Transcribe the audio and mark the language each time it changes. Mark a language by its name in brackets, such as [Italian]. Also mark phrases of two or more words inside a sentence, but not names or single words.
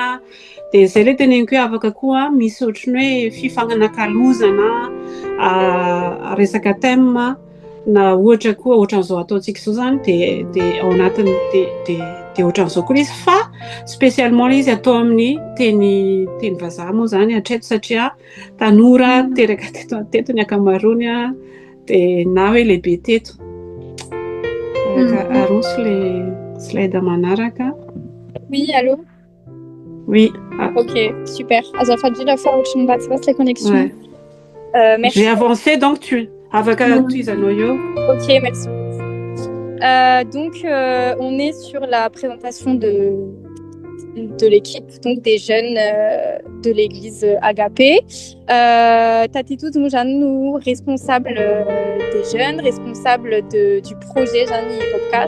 [Malagasy] Dia izay ilay teneniko hoe afaka koa misy ohatrany hoe fifananakalozana, resaka thème na ohatra koa ohatran'izao ataontsika izao zany dia ao anatiny dia ohatran'izao koa izy fa spécialement izy atao amin'ny teny vazaha moa zany hatreto satria tanora teraka teto ny ankamaroany dia na hoe lehibe teto. Aroso le slide manaraka. [French] Oui, allô? Oui. [Malagasy] Ok, super. Azafady [French] la fois [Malagasy] ohatrany mba tsy basy [French] la connexion. Ouais. Merci. J'ai avancé donc tu avec Tuizanoyo. Ok, merci. Donc, on est sur la présentation de l'équipe, donc des jeunes de l'église Agapé. Tatitout Moujanu, responsable des jeunes, responsable du projet Jani Podcast.